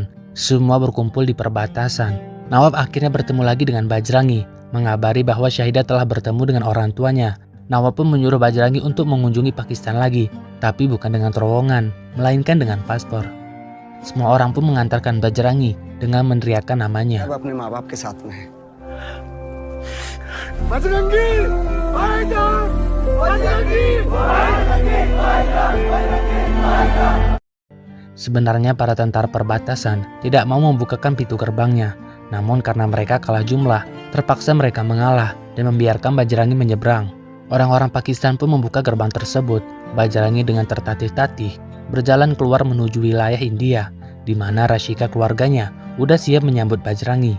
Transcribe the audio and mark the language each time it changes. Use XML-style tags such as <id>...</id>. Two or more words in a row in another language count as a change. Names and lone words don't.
<id>Semua berkumpul di perbatasan. Nawab akhirnya bertemu lagi dengan Bajrangi, mengabari bahwa Syahidah telah bertemu dengan orang tuanya. Nawab pun menyuruh Bajrangi untuk mengunjungi Pakistan lagi, tapi bukan dengan terowongan, melainkan dengan paspor. Semua orang pun mengantarkan Bajrangi dengan meneriakkan namanya.</id> <hi>अपने माँ बाप के साथ में है। बजरंगी भाईजान, बजरंगी भाईजान।</hi> <id>Sebenarnya para tentara perbatasan tidak mau membukakan pintu gerbangnya, namun karena mereka kalah jumlah, terpaksa mereka mengalah dan membiarkan Bajrangi menyeberang. Orang-orang Pakistan pun membuka gerbang tersebut. Bajrangi dengan tertatih-tatih berjalan keluar menuju wilayah India, di mana Rashika keluarganya udah siap menyambut Bajrangi.</id>